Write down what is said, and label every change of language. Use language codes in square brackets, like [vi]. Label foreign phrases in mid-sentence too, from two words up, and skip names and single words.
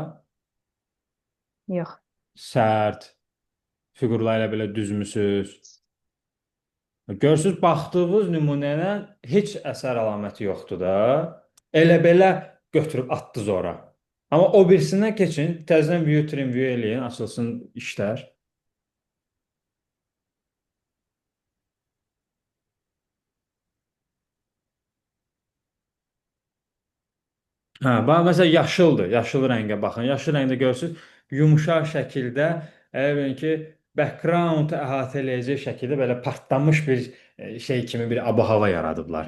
[az] yox. Sərt. Fiqurlarla belə düzmüsüz. Görürsüz, baxdığınız nümunəyə heç əsər əlaməti yoxdur da. Elə belə götürüb atdınız ora. Amma o birisindən keçin, təzədən [en] view, trim view [az] eləyin, açılsın işlər. Hə, bax məsələn yaşıldır. Yaşıl rəngə baxın. Yaşıl rəngdə görürsüz, yumşaq şəkildə, elə bilin ki, background əhatə eləyəcək şəkildə belə partlamış bir şey kimi bir ab-hava yaradıblar.